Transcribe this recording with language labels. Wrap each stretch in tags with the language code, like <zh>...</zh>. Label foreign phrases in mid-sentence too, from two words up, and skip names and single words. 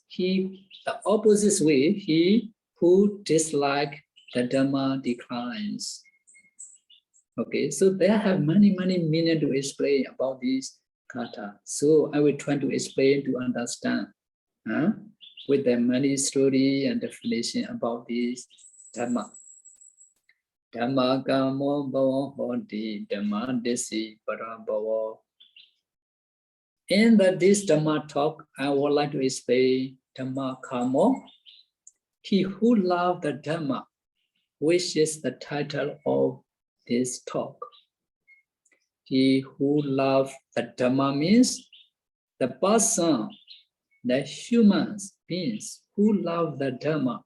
<en>The opposite way, he who dislikes the Dhamma declines. Okay, so there have many meanings to explain about this kata. So I will try to explain to understand with the many story and definition about this Dhamma.</en> <pi>Dhamma kamo bhavam hoti, Dhamma desi parabhavo.</pi> <en>In this Dhamma talk, I would like to explain</en> <pi>Dhamma kamo.</pi> <en>He who loves the Dhamma, which is the title of this talk. He who loves the Dhamma means the person, the human beings who love the Dhamma.</en>